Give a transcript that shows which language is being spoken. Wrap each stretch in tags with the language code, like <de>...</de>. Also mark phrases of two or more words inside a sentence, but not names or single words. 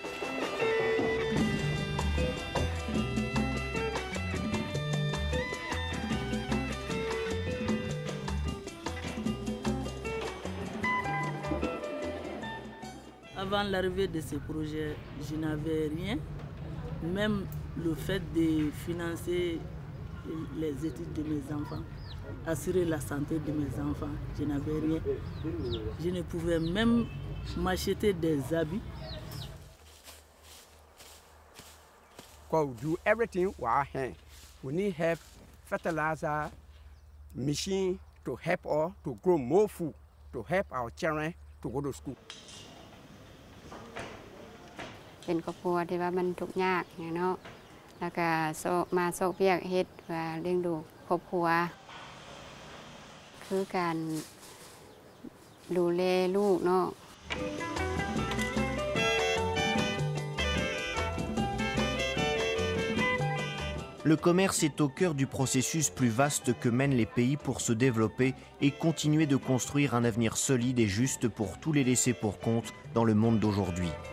<fr>Avant l'arrivée de ces projets, je n'avais rien. Même le fait de financer les études de mes enfants, assurer la santé de mes enfants, je n'avais rien. Je ne pouvais même m'acheter des habits.</fr> <en>We do everything with our hands. We need help, fertilizer, machine to help us to grow more food, to help our children to go to school.</en> <tts>เป็นครอบครัวที่ว่ามันทุกข์ยากเนาะแล้วก็มาโซกเวียกเฮ็ดเพื่อเลี้ยงดูครอบครัวคือการดูแลลูกเนาะ</tts> <fr>Le commerce est au cœur du processus plus vaste que mènent les pays pour se développer et continuer de construire un avenir solide et juste pour tous les laissés pour compte dans le monde d'aujourd'hui.</fr>